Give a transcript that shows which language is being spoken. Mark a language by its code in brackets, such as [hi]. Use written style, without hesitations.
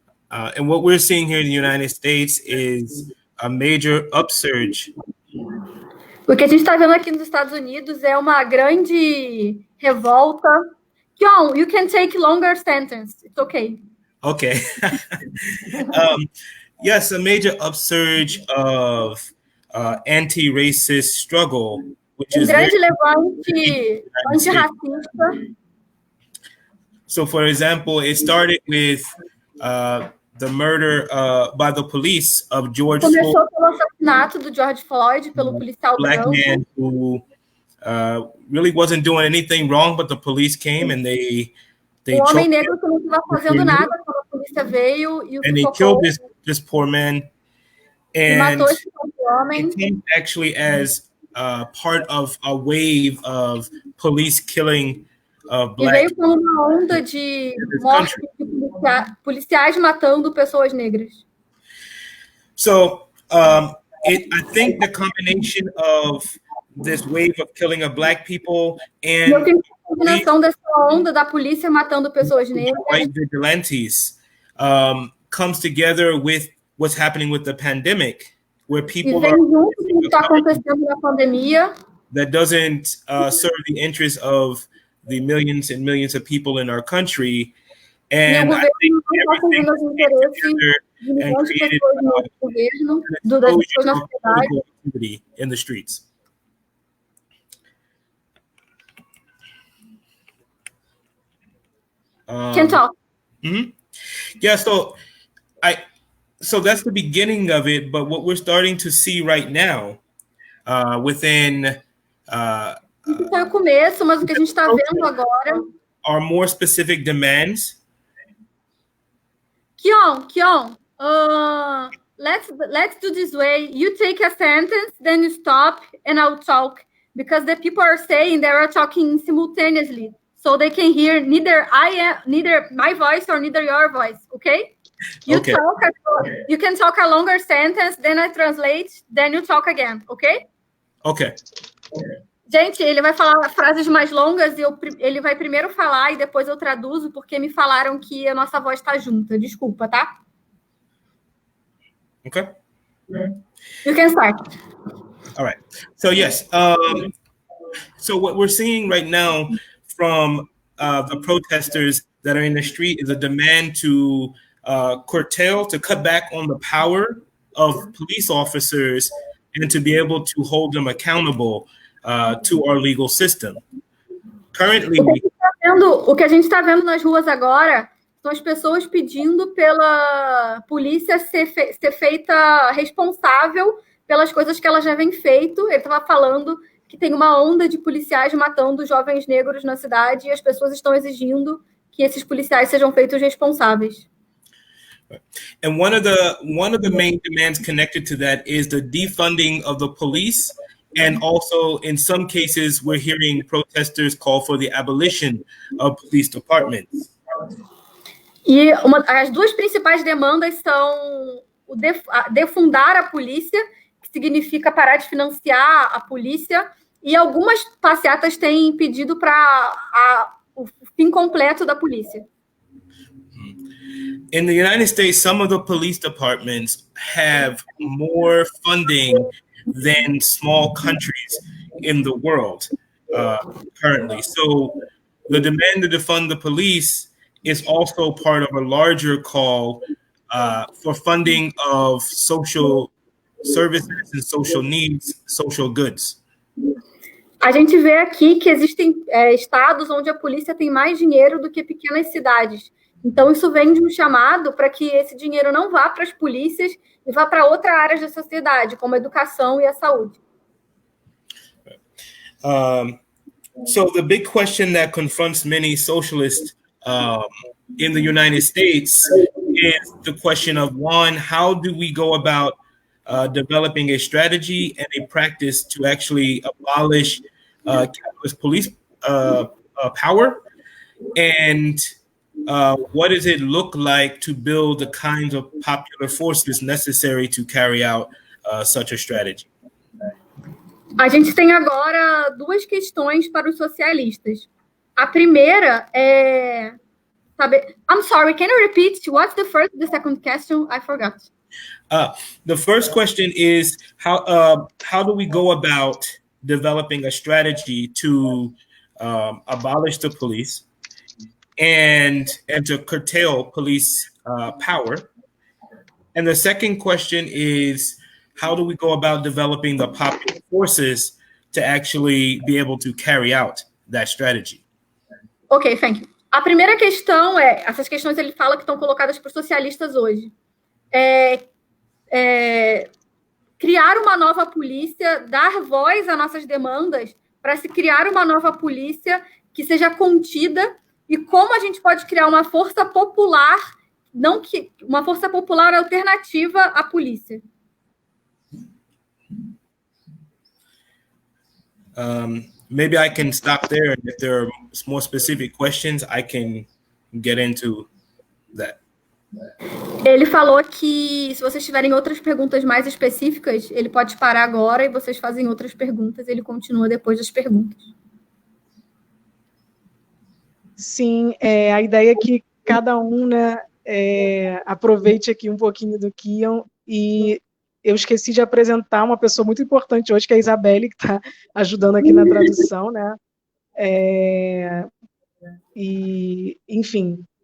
[en] And what we're seeing here in the United States is a major upsurge. [pt] O que a gente está vendo aqui nos Estados Unidos é uma grande revolta. [en] Kion, you can take longer sentence. It's okay. Okay. Yes, a major upsurge of anti-racist struggle, which is [pt] grande levante antirracista. [en] So, for example, it started with the murder by the police of George Floyd. [pt] Começou pelo assassinato do George Floyd pelo policial [en] black [pt] branco. [en] Man who really wasn't doing anything wrong, but the police came and they [pt] homem negro que não estava fazendo nada quando a polícia veio e o [en] and they killed this poor man. And [pt] matou esse homem. [en] It came actually as part of a wave of police killing of black. [pt] E veio com uma onda de morte de policiais matando pessoas negras. [en] So, I think the combination of this wave of killing of black people and [pt] eu tenho a combinação dessa onda da polícia matando pessoas negras, [en] white vigilantes, comes together with what's happening with the pandemic, where people [pt] vem junto com o que está acontecendo na pandemia, [en] that doesn't serve the interests of the millions and millions of people in our country, [pt] E o [en] And I [pt] governo [en] think [pt] não está [en] everything [pt] servindo os interesses [en] together [pt] de [en] and [pt] milhões de [en] created [pt] pessoas no governo, das pessoas na [en] explosion of [pt] sociedade. [en] political activity in the streets. Can talk. Yeah, so that's the beginning of it, but what we're starting to see right now within Isso foi o começo, mas o que a gente está vendo agora... are more specific demands. Kion, let's do this way. You take a sentence, then you stop, and I'll talk, because the people are saying they are talking simultaneously, so they can hear neither my voice or neither your voice. Okay? You can talk a longer sentence, then I translate, then you talk again. Okay? Okay. [pt] Gente, ele vai falar frases mais longas e ele vai primeiro falar e depois eu traduzo, porque me falaram que a nossa voz está junta. Desculpa, tá? [en] Okay. You can start. All right. So yes. So what we're seeing right now from the protesters that are in the street is a demand to curtail, to cut back on the power of police officers and to be able to hold them accountable to our legal system. Currently, [pt] o que a gente está vendo nas ruas agora são as pessoas pedindo pela polícia ser feita responsável pelas coisas que ela já vem feito. Ele estava falando que tem uma onda de policiais matando jovens negros na cidade e as pessoas estão exigindo que esses policiais sejam feitos responsáveis. [en] And one of the main demands connected to that is the defunding of the police. And also, in some cases, we're hearing protesters call for the abolition of police departments. [pt] E as duas principais demandas são o defundar a polícia, que significa parar de financiar a polícia, e algumas passeatas têm pedido para o fim completo da polícia. [en] In the United States, some of the police departments have more funding than small countries in the world currently. So the demand to defund the police is also part of a larger call for funding of social services and social needs, social goods. [pt] A gente vê aqui que existem estados onde a polícia tem mais dinheiro do que pequenas cidades. Então, isso vem de um chamado para que esse dinheiro não vá para as polícias e vá para outras áreas da sociedade, como a educação e a saúde. [en] So the big question that confronts many socialists in the United States is the question of, one, how do we go about developing a strategy and a practice to actually abolish capitalist police power? And what does it look like to build the kinds of popular forces necessary to carry out such a strategy? [pt] A gente tem agora duas questões para os socialistas. A primeira é saber. [en] I'm sorry, can you repeat? What's the first, the second question? I forgot. The first question is how do we go about developing a strategy to abolish the police and to curtail police power? And the second question is, how do we go about developing the popular forces to actually be able to carry out that strategy? Ok, thank you. [pt] A primeira questão essas questões ele fala que estão colocadas para os socialistas hoje. Criar uma nova polícia, dar voz às nossas demandas para se criar uma nova polícia que seja contida. E como a gente pode criar uma força popular, uma força popular alternativa à polícia? [en] Maybe I can stop there, and if there are more specific questions, I can get into that. [pt] Ele falou que se vocês tiverem outras perguntas mais específicas, ele pode parar agora e vocês fazem outras perguntas. Ele continua depois das perguntas. Sim, a ideia é que cada um, né, aproveite aqui um pouquinho do Kion, e eu esqueci de apresentar uma pessoa muito importante hoje, que é a Isabelle, que está ajudando aqui na tradução, né? E, enfim,